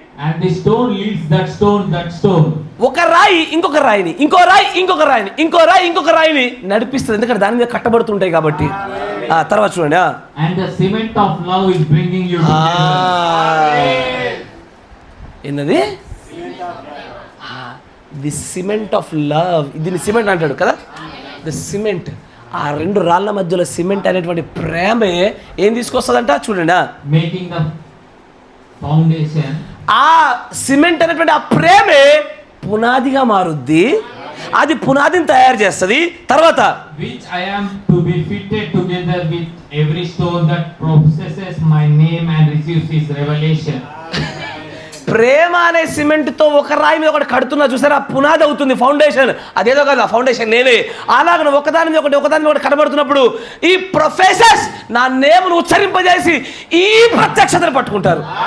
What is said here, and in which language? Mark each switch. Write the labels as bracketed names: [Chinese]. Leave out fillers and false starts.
[English] and the stone leads that stone. [Telugu] ఒక రాయి ఇంకొక రాయిని, ఇంకొక రాయిని నడిపిస్తుంది. ఎందుకంటే దాని మీద కట్టబడుతుంటాయి కాబట్టి. తర్వాత చూడండి. [English] And the cement of love is bringing you together. [Telugu] ఏంటది? [English] The cement of love. [Telugu] దీన్ని సిమెంట్ అంటాడు కదా. ది సిమెంట్, ఆ రెండు రాళ్ళ మధ్యలో సిమెంట్ అనేటువంటి ప్రేమే ఏం తీసుకొస్తుందంట చూడండి. [English] Making the foundation. [Telugu] ఆ సిమెంట్ అనేటువంటి ఆ ప్రేమే పునాదిగా మారుద్ది. అది పునాదిని తయారు చేస్తుంది. తర్వాత [English] which I am to be fitted together with every stone that professes my name and receives his revelation. [Telugu] ప్రేమ అనే సిమెంట్తో ఒక రాయి మీద ఒకటి కడుతున్నా చూసారా, పునాది అవుతుంది, ఫౌండేషన్. అదేదో కదా ఫౌండేషన్ నేనే. అలాగ ఒకదాని మీద ఒకటి కనబడుతున్నప్పుడు ఈ ప్రొఫెసర్స్ నా నేమును ఉచ్చరింపజేసి ఈ ప్రత్యక్షతను పట్టుకుంటారు.